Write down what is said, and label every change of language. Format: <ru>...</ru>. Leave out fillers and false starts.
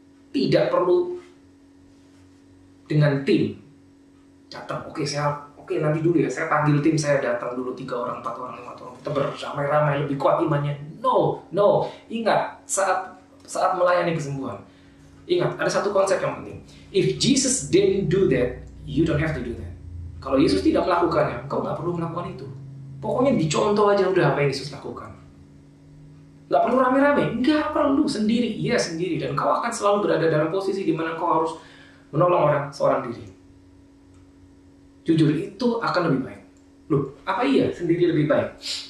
<id>Tidak perlu dengan tim. Datang, oke nanti dulu ya, saya panggil tim, saya datang dulu 3 orang, 4 orang, 5 orang. Kita beramai-ramai, lebih kuat imannya. No. Ingat, saat melayani kesembuhan, ingat, ada satu konsep yang penting.</id> <en>If Jesus didn't do that, you don't have to do that.</en> <id>Kalau Yesus tidak melakukannya, engkau nggak perlu melakukan itu. Pokoknya dicontoh aja udah apa yang Yesus lakukan. Gak perlu rame-rame, nggak perlu, sendiri. Iya sendiri, dan kau akan selalu berada dalam posisi di mana kau harus menolong orang seorang diri. Jujur, itu akan lebih baik. Loh, apa iya sendiri lebih baik?</id>